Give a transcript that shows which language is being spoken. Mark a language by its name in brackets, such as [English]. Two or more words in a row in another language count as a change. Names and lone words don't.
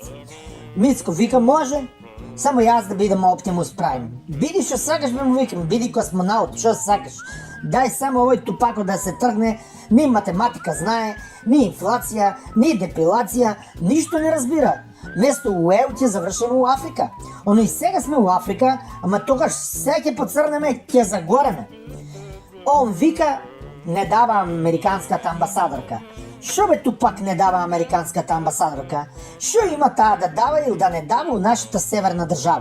[Macedonian] Мицко вика, може, само и аз да бидам Оптимус Прайм. Биди, що сакаш, бе му викам, биди космонаут, що сакаш. [Bulgarian] Дай само овой тупако да се тръгне, ни математика знае, ни инфлация, ни депилация, нищо не разбира. [Macedonian] Вместо Уел ќе завършим у Африка. Оно и сега сме у Африка, ама тогаш всеки поцърнеме, ќе загореме. Он вика, не дава американската амбасадорка. Шо бе тупак не дава американската амбасадорка? Шо има таа да дава или да не дава у нашата северна държава?